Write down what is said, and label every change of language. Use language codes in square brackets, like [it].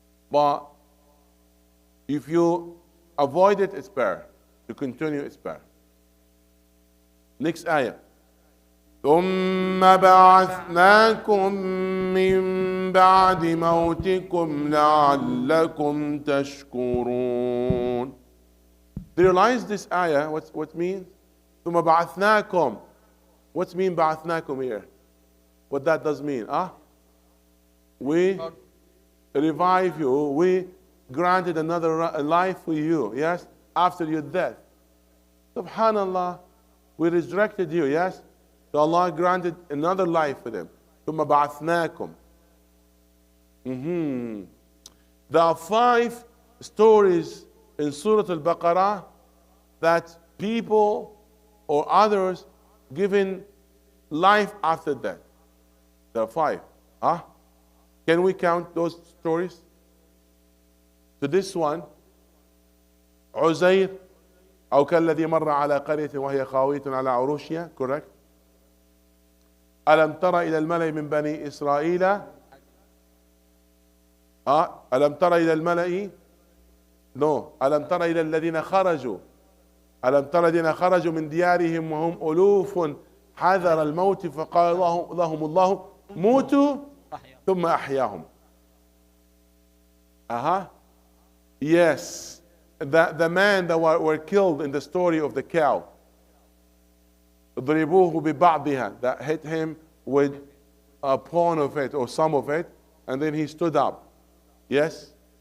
[en] But if you avoid it, it's better. To continue, it's better. Next ayah. [ar] ثم بعثناكم من بعد موتكم لعلكم تشكرون. [en] Do you realize this ayah? What it means? [ar] ثم بعثناكم. [en] What's mean [ar] بعثناكم [en] here? What that does mean? We revive you. We granted another life for you. Yes, after your death. Subhanallah. We resurrected you. Yes. So Allah granted another life for them. [ar] ثم بعثناكم. [en] There are 5 stories in Surah Al-Baqarah that people or others given life after death. There are 5. Can we count those stories? So this one, [ar] عزير أو كالذي مر على قرية وهي خاوية على عروشها. [en] Correct. [ar] ألم تر إلى الملأ من بني إسرائيل ألم تر إلى الملأ No. ألم تر إلى الذين خرجوا من ديارهم وهم ألوف حذر الموت فقال لهم الله موتوا ثم أحياهم. [en] Yes. The man that were killed in the story of the cow. [ar] ضربوه ببعضها, [en] that hit him with a pawn of it or some of it, and then he stood up. Yes?